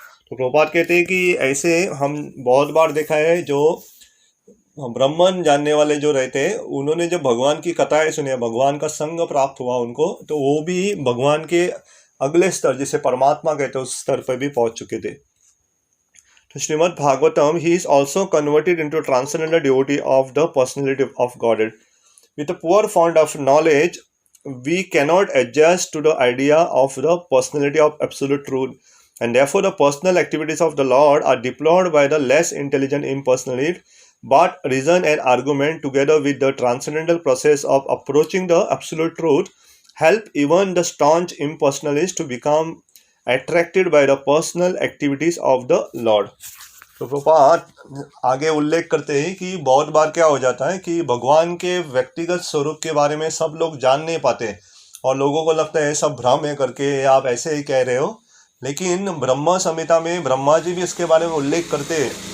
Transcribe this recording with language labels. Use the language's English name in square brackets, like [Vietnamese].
[Hindi] तो प्रभुपाद कहते हैं कि ऐसे हम बहुत बार देखा है, जो ब्राह्मण जानने वाले जो रहते हैं, उन्होंने जब भगवान की कथाएं सुनी, भगवान का संग प्राप्त हुआ उनको, तो वो भी भगवान के अगले स्तर, जिसे परमात्मा कहते हैं, उस स्तर पर भी पहुंच चुके थे। [English] तो Shrimad Bhagavatam, he is also converted into transcendental devotee of the personality of God. With a poor fund of knowledge, we cannot adjust to the idea of the personality of absolute truth, and therefore the personal activities of the Lord are deplored by the less intelligent impersonalists. But reason and argument, together with the transcendental process of approaching the absolute truth, help even the staunch impersonalists to become attracted by the personal activities of the Lord. [Hindi] तो प्रभुपाद आगे उल्लेख करते हैं कि बहुत बार क्या हो जाता है कि भगवान के व्यक्तिगत स्वरूप के बारे में सब लोग जान नहीं पाते, और लोगों को लगता है सब भ्रम है करके, आप ऐसे ही कह रहे हो। लेकिन ब्रह्म संहिता में ब्रह्मा जी भी इसके बारे में उल्लेख करते हैं।